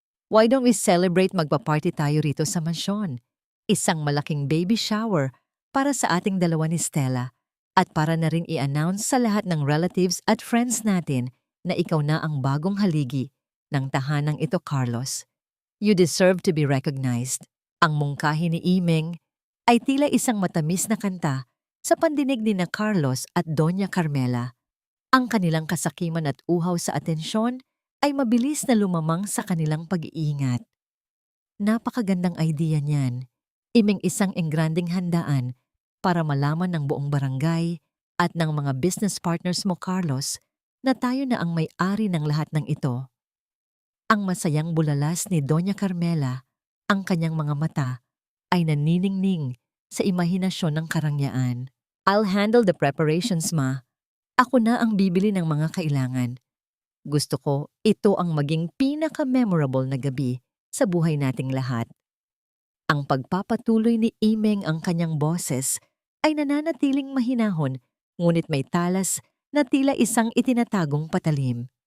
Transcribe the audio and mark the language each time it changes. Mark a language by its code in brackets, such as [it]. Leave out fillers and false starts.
[en] Why don't we celebrate, [tl] magpa-party tayo rito sa mansyon? Isang malaking baby shower para sa ating dalawa ni Stella at para na rin i-announce sa lahat ng relatives at friends natin na ikaw na ang bagong haligi ng tahanang ito, Carlos. [en] You deserve to be recognized. [tl] Ang mungkahi ni Imeng ay tila isang matamis na kanta sa pandinig ni na Carlos at Doña Carmela. Ang kanilang kasakiman at uhaw sa atensyon ay mabilis na lumamang sa kanilang pag-iingat. Napakagandang idea niyan. Imeng, isang engranding handaan para malaman ng buong barangay at ng mga business partners mo, Carlos, na tayo na ang may-ari ng lahat ng ito. Ang masayang bulalas ni Doña Carmela, ang kanyang mga mata, ay naniningning sa imahinasyon ng karangyaan. [en] I'll handle the preparations, Ma. [tl] Ako na ang bibili ng mga kailangan. Gusto ko ito ang maging pinaka-memorable na gabi sa buhay nating lahat. Ang pagpapatuloy ni Imeng ang kanyang boses ay nananatiling mahinahon, ngunit may talas na tila isang itinatagong patalim.